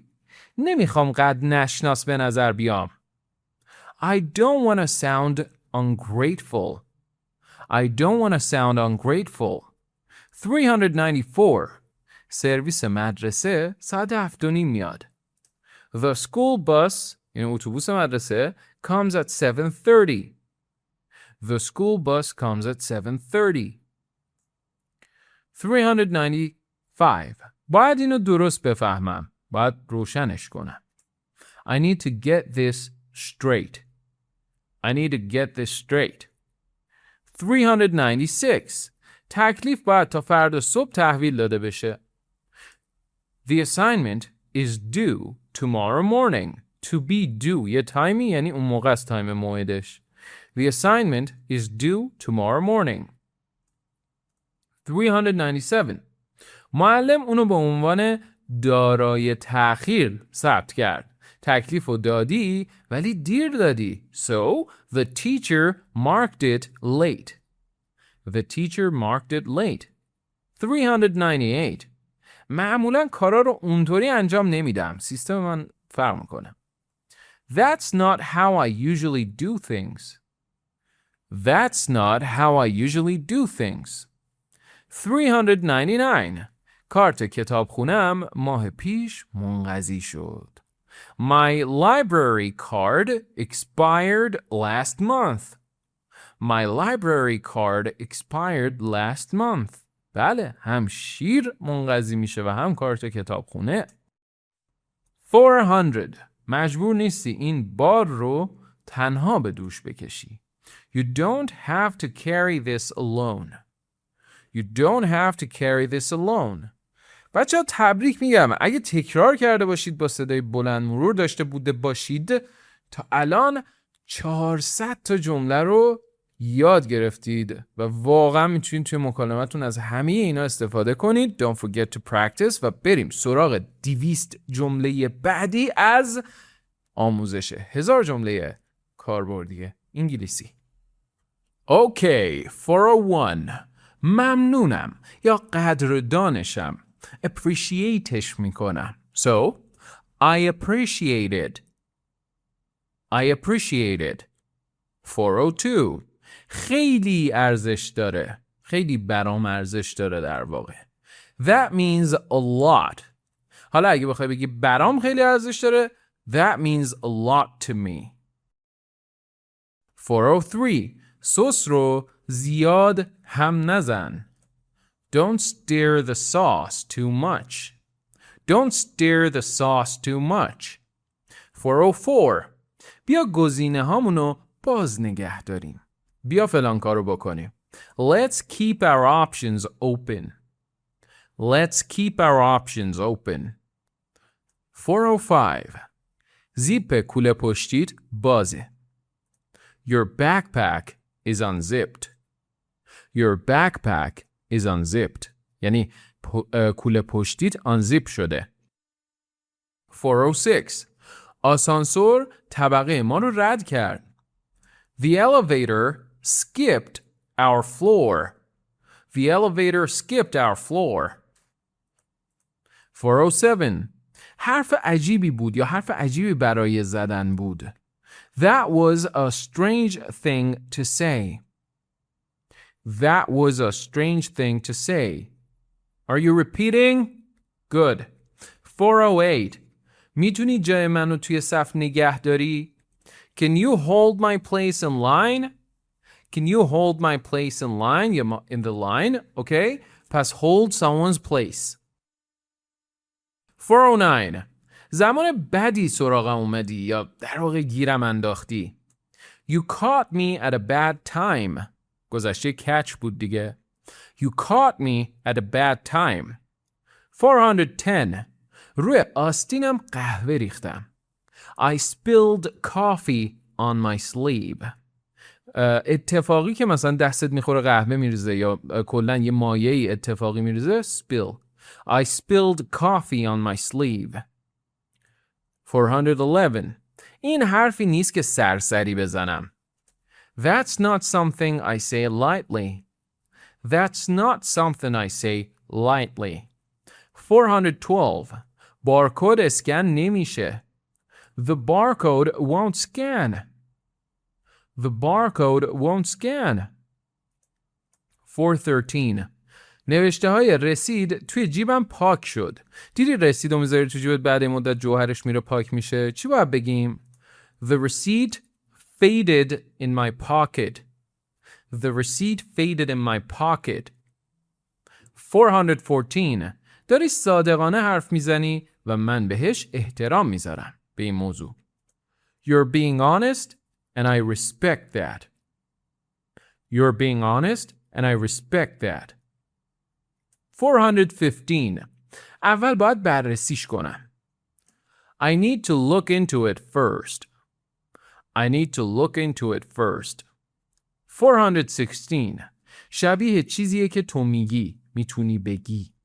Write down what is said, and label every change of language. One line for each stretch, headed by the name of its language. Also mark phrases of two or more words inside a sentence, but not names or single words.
Persian: نمیخوام قد نشناس به نظر بیام.
English: I don't want to sound ungrateful. I don't want to sound ungrateful. 394.
Persian: سرویس مدرسه ساعت 7:30 میاد.
English: The school bus
Persian: یعنی اتوبوس مدرسه
English: comes at 7:30. The school bus comes at 7:30. 395.
Persian: باید اینو درست بفهمم. باید روشنش کنم.
English: I need to get this straight. I need to get this straight. 396.
Persian: تکلیف باید تا فردا صبح تحویل داده بشه.
English: The assignment is due tomorrow morning. To be due
Persian: یه تایمی یعنی اون موقع است تایم موعدش.
English: The assignment is due tomorrow morning. 397.
Persian: معلم اونو به عنوان دارای تأخیر ثبت کرد. تکلیف رو دادی ولی دیر دادی.
English: So, the teacher marked it late. The teacher marked it late. 398.
Persian: معمولا کارا رو اونطوری انجام نمیدم. سیستم من فرق میکنه.
English: That's not how I usually do things. That's not how I usually do things. 399.
Persian: کارت کتابخونه‌ام ماه پیش منقضی شد.
English: My library card expired last month. My library card expired last month.
Persian: بله، هم شیر منقضی میشه و هم کارت کتابخونه. 400. مجبور نیستی این بار رو تنها به دوش بکشی.
English: You don't have to carry this alone. You don't have to carry this alone.
Persian: بچه‌ها تبریک میگم. اگه تکرار کرده باشید با صدای بلند مرور داشته بوده باشید تا الان 400 تا جمله رو یاد گرفتید و واقعا میتونید توی مکالمتون از همه اینا استفاده کنید.
English: Don't forget to practice
Persian: و بریم سراغ 200 جمله بعدی از آموزش 1000 جمله کاربردی انگلیسی.
English: Okay, 401.
Persian: ممنونم یا قدردانشم. appreciateش میکنم.
English: So, I appreciate it. I appreciate it. 402.
Persian: خیلی ارزش داره. خیلی برام ارزش داره در واقع.
English: That means a lot.
Persian: حالا اگه بخوای بگی برام خیلی ارزش داره,
English: that means a lot to me. 403.
Persian: سس رو زیاد هم نزن.
English: Don't stir the sauce too much. Don't stir the sauce too much. 404.
Persian: بیا گزینه هامونو باز نگه داریم. بیا فلان کارو بکنیم.
English: Let's keep our options open. Let's keep our options open. 405.
Persian: زیپ کوله پشتیت بازه.
English: Your backpack is unzipped. Your backpack is unzipped.
Persian: یعنی کوله پشتیت unzip شده. 406. آسانسور طبقه ما رو رد کرد.
English: The elevator skipped our floor. The elevator skipped our floor. 407.
Persian: حرف عجیبی بود یا حرف عجیبی برای زدن بود.
English: That was a strange thing to say. That was a strange thing to say. Are you repeating? Good. 408.
Persian: میتونی جای منو توی صف نگه داری؟
English: Can you hold my place in line? Can you hold my place in line? In the line, okay? پس hold someone's place. 409.
Persian: زمان بدی سراغم اومدی یا در واقع گیرم انداختی.
English: You caught me at a bad time.
Persian: گذشته catch بود دیگه.
English: You caught me at a bad time. 410.
Persian: روی آستینم قهوه ریختم.
English: I spilled coffee on my sleeve.
Persian: اتفاقی که مثلا دستت میخوره قهوه میریزه یا کلن یه مایعی اتفاقی میریزه spill.
English: I spilled coffee on my sleeve. 411.
Persian: این حرفی نیست که سرسری بزنم.
English: That's not something I say lightly. That's not something I say lightly. 412.
Persian: بارکد اسکن نمیشه.
English: The barcode won't scan. The barcode won't scan. 413.
Persian: نوشته های رسید توی جیبم پاک شد. دیدی رسید رو میذاری تو جیبت بعد مدت جوهرش میره پاک میشه. چی باید بگیم؟
English: The receipt faded in my pocket. The receipt faded in my pocket. 414.
Persian: داری صادقانه حرف میزنی و من بهش احترام میذارم به این موضوع.
English: You're being honest and I respect that. You're being honest and I respect that. 415.
Persian: اول باید بررسیش کنم.
English: I need to look into it first. I need to look into it first. 416.
Persian: شبیه چیزیه که تو میگی، میتونی بگی.